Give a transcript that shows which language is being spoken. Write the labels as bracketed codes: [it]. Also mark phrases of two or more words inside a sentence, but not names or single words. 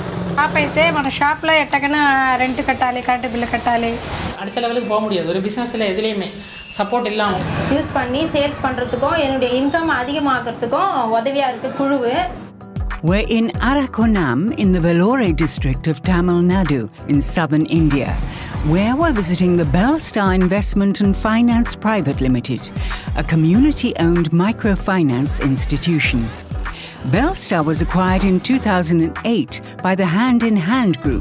[te] షాప్ అయితే మన షాప్లో ఎట్టకైనా రెంట్ కట్టాలి, కరెంట్ బిల్లు కట్టాలి. [ta] அடுத்த லெவலுக்கு போக முடியாது. ஒரு பிஸ்னஸில் எதுலேயுமே சப்போர்ட் இல்லாமல் யூஸ் பண்ணி சேல்ஸ் பண்ணுறதுக்கும் என்னுடைய இன்கம் அதிகமாகிறதுக்கும் உதவியாக இருக்குது குழுவு. [en] We're in Arakonam in the Vellore district of Tamil Nadu in southern India, where we're visiting the Belstar Investment and Finance Private Limited, a community-owned microfinance institution. Belstar was acquired in 2008 by the Hand in Hand Group.